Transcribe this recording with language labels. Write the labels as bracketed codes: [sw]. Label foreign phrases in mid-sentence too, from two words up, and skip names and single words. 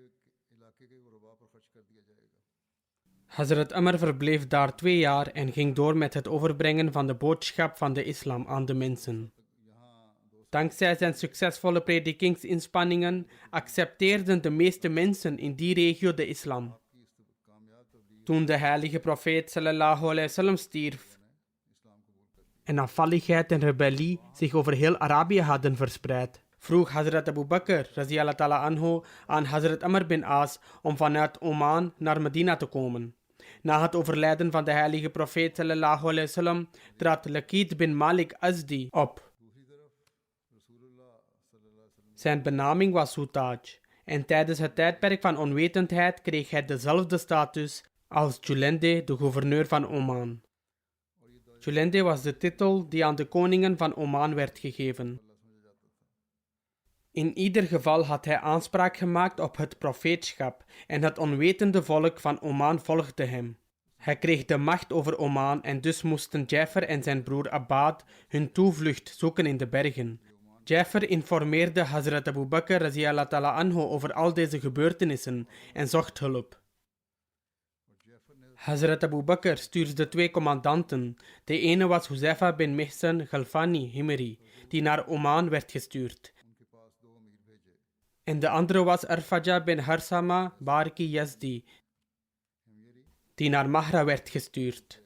[nl] Hazrat Amr verbleef daar 2 jaar en ging door met het overbrengen van de boodschap van de islam aan de mensen. Dankzij zijn succesvolle predikingsinspanningen accepteerden de meeste mensen in die regio de islam. Toen de heilige profeet [ar] صلى الله عليه وسلم [nl] stierf en afvalligheid en rebellie zich over heel Arabië hadden verspreid, vroeg Hazrat Abu Bakr [ar] رضي الله تعالى عنه [nl] aan Hazrat Amr bin As om vanuit Oman naar Medina te komen. Na het overlijden van de heilige profeet [ar] صلى الله عليه وسلم [nl] trad Laqit bin Malik Azdi op. Zijn benaming was Sutaj en tijdens het tijdperk van onwetendheid kreeg hij dezelfde status als Julende, de gouverneur van Oman. Julende was de titel die aan de koningen van Oman werd gegeven. In ieder geval had hij aanspraak gemaakt op het profeetschap en het onwetende volk van Oman volgde hem. Hij kreeg de macht over Oman en dus moesten Jafar en zijn broer Abbad hun toevlucht zoeken in de bergen. Jafar informeerde Hazrat Abu Bakr [ar] رضي الله تعالى عنه [nl] over al deze gebeurtenissen en zocht hulp. Hazrat Abu Bakr stuurde 2 commandanten. De ene was Huzaifa bin Mihsan Ghalfani Himri, die naar Oman werd gestuurd. En de andere was Arfaja bin Harsama Barki Yazdi, die naar Mahra werd gestuurd.